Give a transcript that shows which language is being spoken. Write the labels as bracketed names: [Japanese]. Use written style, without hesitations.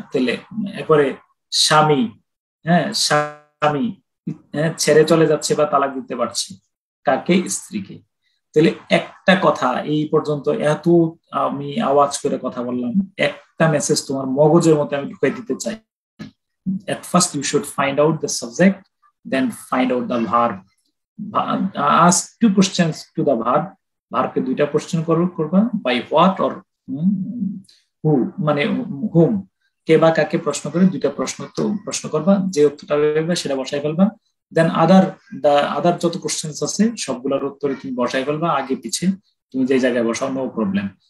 [Bangla] তাহলে এরপরে স্বামী, হ্যাঁ স্বামী ছেড়ে চলে যাচ্ছে বা তালাক দিতে পারছে, কাকে, স্ত্রীকে। তাহলে একটা কথা এই পর্যন্ত এত আমি আওয়াজ করে কথা বললাম, একটা মেসেজ তোমার মগজের মধ্যে আমি ঢুকাই দিতে চাই। [English] At first you should find out the subject, then find out the verb. Ask two questions to the verb. [Bangla] ভার্বকে দুইটা কোশ্চেন করবা, [English] by what or who, [Bangla] মানে হুম, কে বা কাকে প্রশ্ন করে দুইটা প্রশ্ন করবা, যে উত্তরটা পাবে সেটা বসাই ফেলবা। দেন আদার যত কোশ্চেন্স আছে সবগুলোর উত্তরে তুমি বসাই ফেলবা, আগে পিছে তুমি যে জায়গায় বসাও, নো প্রবলেম।